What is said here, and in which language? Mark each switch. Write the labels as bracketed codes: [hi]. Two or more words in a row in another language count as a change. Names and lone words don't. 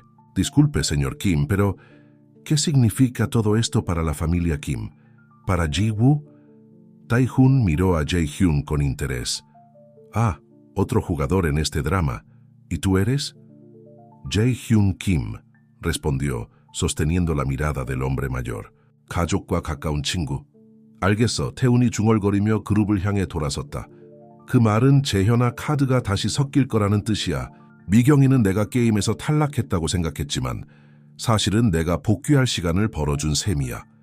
[es] Disculpe, señor Kim, pero ¿qué significa todo esto para la familia Kim? ¿Para Ji-woo? Tae-hun miró a Jae-hyun con interés. Ah, otro jugador en este drama. ¿Y tú eres? Jae-hyun Kim, respondió, sosteniendo la mirada del hombre mayor. [ko] 가족과 가까운 친구. 알겠어. 태훈이 중얼거리며 그룹을 향해 돌아섰다. 그 말은 재현아 카드가 다시 섞일 거라는 뜻이야. 미경이는 내가 게임에서 탈락했다고 생각했지만 사실은 내가 복귀할 시간을 벌어준 셈이야.